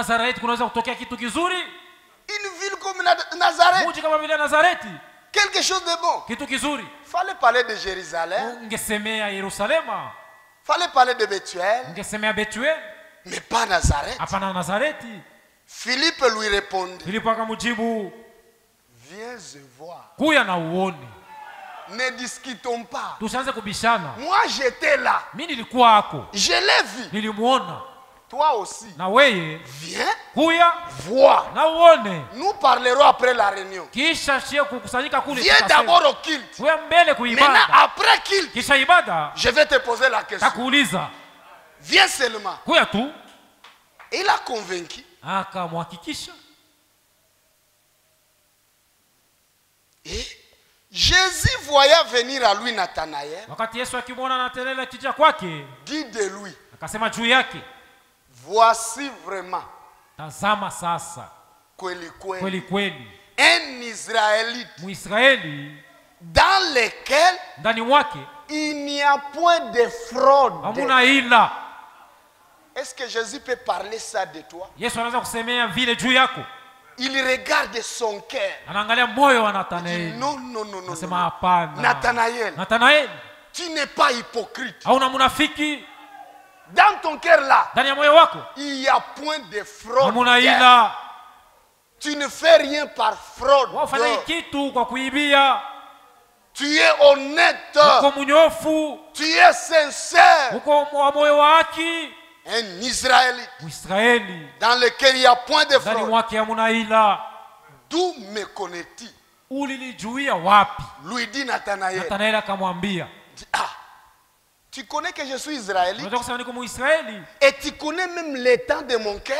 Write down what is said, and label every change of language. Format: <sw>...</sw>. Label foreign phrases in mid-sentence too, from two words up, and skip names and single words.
<fr>Une ville comme Nazareth, quelque chose de bon. Il fallait parler de Jérusalem. Fallait parler de Bethuel.</fr> <sw>Ningesemea Bethuel.</sw> <fr>Mais pas Nazareth.</fr> <sw>Hapana Nazareti.</sw> <fr>Philippe lui répondit.</fr> <sw>Philippe akamujibu.</sw> <fr>Viens et voir.</fr> <sw>Kuya na uone.</sw> <fr>Ne discutons pas.</fr> <sw>Tusianze kubishana.</sw> <fr>Moi j'étais là.</fr> <sw>Mimi nilikuwa hako.</sw> <fr>Je l'ai vu.</fr> <sw>Nilimuona.</sw> <fr>Toi aussi.</fr> <sw>Na weye.</sw> <fr>Viens.</fr> <sw>Kuya.</sw> <fr>Vois.</fr> <sw>Na uone.</sw> <fr>Nous parlerons après la réunion.</fr> <sw>Kisha shia kukusanyika kule.</sw> <fr>Viens d'abord au culte.</fr> <sw>Kuya mbele kuibada.</sw> <fr>Maintenant après culte.</fr> <sw>Kisha ibada.</sw> <fr>Je vais te poser la question.</fr> <sw>Takuuliza.</sw> <fr>Viens seulement.</fr> <sw>Kuya tu.</sw> <fr>Il a convaincu.</fr> <sw>Akamhakikisha.</sw> <fr>Et Jésus voyait venir à lui Nathanaël.</fr> <sw>Wakati Yesu akimwona Nathanaeli akija kwake,</sw> <fr>dit de lui,</fr> <sw>akasema juu yake,</sw> <fr>voici vraiment,</fr> <sw>tazama sasa, kweli kweli,</sw> <fr>un Israélite,</fr> <sw>Mwisraeli,</sw> <fr>dans lequel</fr> <sw>ndani mwake</sw> <fr>il n'y a point de fraude.</fr> <sw>hamuna ila.</sw> <fr>Est-ce que Jésus peut parler ça de toi?</fr> <sw>Yesu anaweza kusemea vile juu yako.</sw> <fr>Il regarde son cœur.</fr> <sw>Anaangalia moyo wa Nathanaeli.</sw> <fr>Non, non, non, non.</fr> <sw>Anasema hapana.</sw> <fr>Nathanaël, tu n'es pas hypocrite.</fr> <sw>Hauna munafiki.</sw> <fr>Dans ton cœur là,</fr> <sw>ndani ya moyo wako</sw> <fr>il n'y a point de fraude.</fr> <sw>Hamuna ila.</sw> <fr>Tu ne fais rien par fraude.</fr> <sw>Wafanya kitu kwa kuibia.</sw> <fr>Tu es honnête.</fr> <sw>Uko munyofu.</sw> <fr>Tu es sincère.</fr> <sw>Uko moyo wa haki.</sw> <fr>Un Israélite dans lequel il n'y a point de fraude. D'où me connais-tu? Lui dit Nathanaël. Ah, tu connais que je suis israélite? Et tu connais même l'état de mon cœur?</fr>